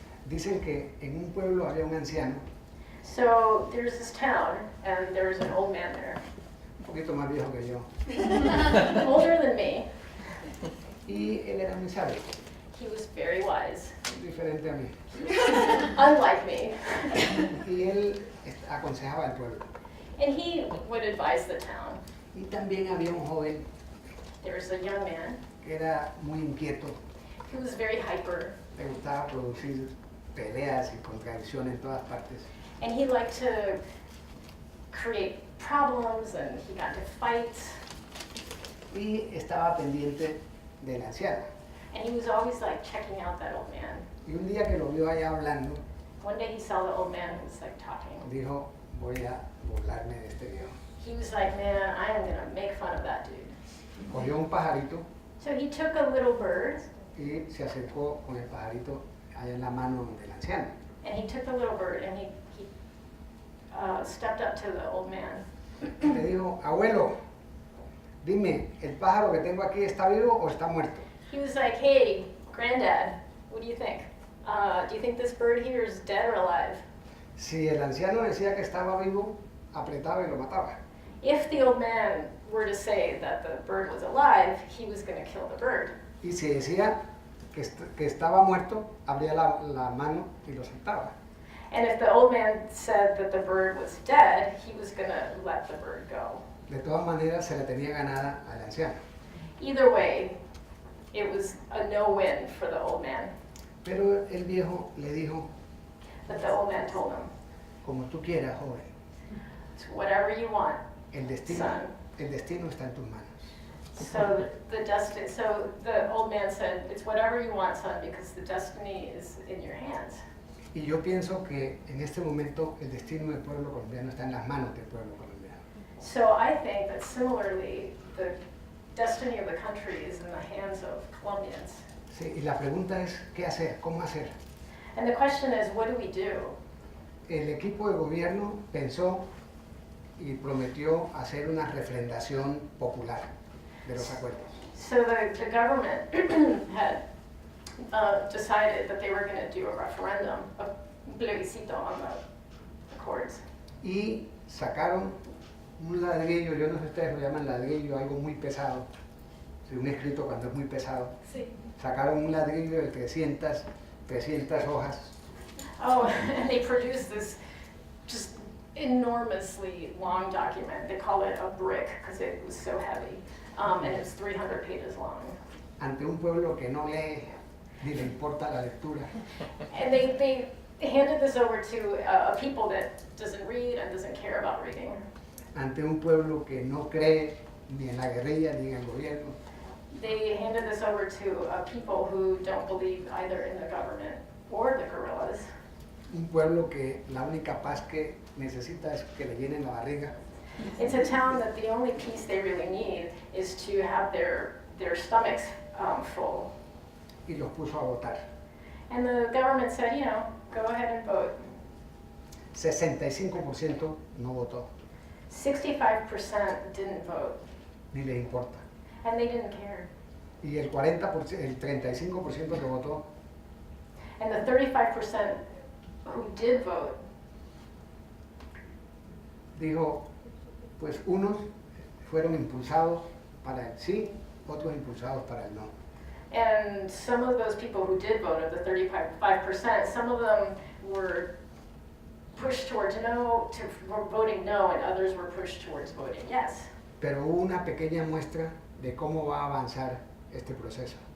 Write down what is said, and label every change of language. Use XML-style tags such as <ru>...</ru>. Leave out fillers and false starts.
<es>Dicen que en un pueblo había un anciano,</es> <en>So there's this town, and there's an old man there,</en> <es>un poquito más viejo que yo,</es> <en>older than me.</en> <es>y él era muy sabio,</es> <en>He was very wise,</en> <es>diferente a mí.</es> <en>unlike me,</en> <es>Y él aconsejaba al pueblo.</es> <en>and he would advise the town.</en> <es>Y también había un joven</es> <en>There was a young man</en> <es>que era muy inquieto,</es> <en>who was very hyper,</en> <es>le gustaba producir peleas y contradicciones en todas partes.</es> <en>and he liked to create problems, and he got into fights,</en> <es>Y estaba pendiente del anciano.</es> <en>and he was always like checking out that old man.</en> <es>Y un día que lo vio allá hablando,</es> <en>One day he saw the old man who was like talking.</en> <es>dijo, voy a burlarme de este viejo.</es> <en>He was like, man, I am gonna make fun of that dude.</en> <es>Cogió un pajarito</es> <en>So he took a little bird,</en> <es>y se acercó con el pajarito allá en la mano del anciano.</es> <en>and he took the little bird, and he stepped up to the old man.</en> <es>Y le dijo, abuelo, dime, ¿el pájaro que tengo aquí está vivo o está muerto?</es> <en>He was like, hey, granddad, what do you think? Do you think this bird here is dead or alive?</en> <es>Si el anciano decía que estaba vivo, apretaba y lo mataba.</es> <en>If the old man were to say that the bird was alive, he was gonna kill the bird.</en> <es>Y si decía que estaba muerto, abría la mano y lo soltaba.</es> <en>And if the old man said that the bird was dead, he was gonna let the bird go.</en> <es>De todas maneras, se le tenía ganada al anciano.</es> <en>Either way, it was a no-win for the old man.</en> <es>Pero el viejo le dijo,</es> <en>But the old man told him,</en> <es>como tú quieras, joven,</es> <en>it's whatever you want,</en> <es>el destino está en tus manos.</es> <en>So the old man said, it's whatever you want, son, because the destiny is in your hands.</en> <es>Y yo pienso que en este momento el destino del pueblo colombiano está en las manos del pueblo colombiano.</es> <en>So I think that similarly, the destiny of the country is in the hands of Colombians.</en> <es>Sí, y la pregunta es, ¿qué hacer? ¿Cómo hacer?</es> <en>And the question is, what do we do?</en> <es>El equipo de gobierno pensó y prometió hacer una refrendación popular de los acuerdos.</es> <en>So the government had decided that they were going to do a referendum, a plebiscito on the accords.</en> <es>Y sacaron un ladrillo, yo no sé si ustedes lo llaman ladrillo, algo muy pesado, un escrito cuando es muy pesado. Sí. Sacaron un ladrillo de 300 hojas.</es> <en>Oh, and they produced this just enormously long document. They call it a brick because it was so heavy, and it was 300 pages long.</en> <es>Ante un pueblo que no lee ni le importa la lectura.</es> <en>And they handed this over to a people that doesn't read and doesn't care about reading.</en> <es>Ante un pueblo que no cree ni en la guerrilla ni en el gobierno.</es> <en>They handed this over to people who don't believe either in the government or the guerrillas.</en> <es>Un pueblo que la única paz que necesita es que le llenen la barriga.</es> <en>It's a town that the only peace they really need is to have their stomachs full.</en> <es>Y los puso a votar.</es> <en>And the government said, you know, go ahead and vote.</en> <es>65% no votó,</es> <en>65% didn't vote,</en> <es>ni le importa.</es> <en>and they didn't care.</en> <es>Y el 35% que votó,</es> <en>And the 35% who did vote,</en> <es>dijo, pues unos fueron impulsados para el sí, otros impulsados para el no.</es> <en>And some of those people who did vote, of the 35%, some of them were pushed towards no, were voting no, and others were pushed towards voting yes.</en> <es>Pero hubo una pequeña muestra de cómo va a avanzar este proceso.</es>